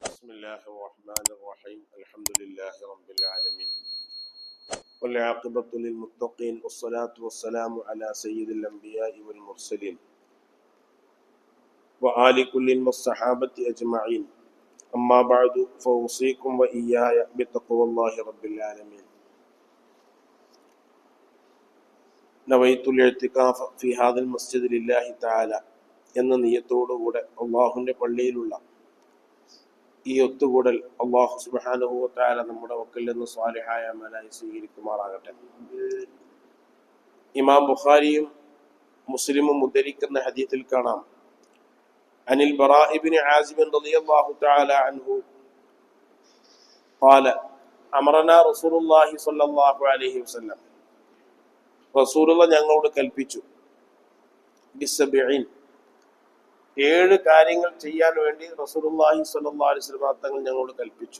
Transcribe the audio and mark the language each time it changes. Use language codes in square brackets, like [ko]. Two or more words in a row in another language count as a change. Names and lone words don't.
[ar] الله الرحمن الرحيم الحمد لله رب العالمين والعاقبة للمتقين والصلاة والسلام على سيد الأنبياء والمرسلين وآل كل والصحابة أجمعين أما بعد فأوصيكم وإياي بتقوى الله رب العالمين نويت الاعتكاف في هذا المسجد لله تعالى [ml] എന്ന നിയത്തോടുകൂടെ അള്ളാഹുവിൻ്റെ പള്ളിയിലുള്ള ഈ ഒത്തുകൂടൽ [ar] الله سبحانه وتعالى [ml] നമ്മുടെ വക്കൽ നിന്ന് സ്വാലിഹായ അമലായി സ്വീകരിക്കുമാറാകട്ടെ. ഇമാം ബുഖാരിയും മുസ്ലിമും ഉദ്ധരിക്കുന്ന ഹദീസിൽ കാണാം, [ar] عن البراء بن عازب رضي الله تعالى عنه قال أمرنا رسول الله صلى الله عليه وسلم, [ml] റസൂലുള്ള ഞങ്ങളോട് കൽപ്പിച്ചു, ബിസ്സബഈൻ 7 കാര്യങ്ങൾ ചെയ്യാൻ വേണ്ടി [ar] رسول الله صلى الله عليه وسلم [ml] തങ്ങൾ ഞങ്ങളോട് കൽപ്പിച്ചു.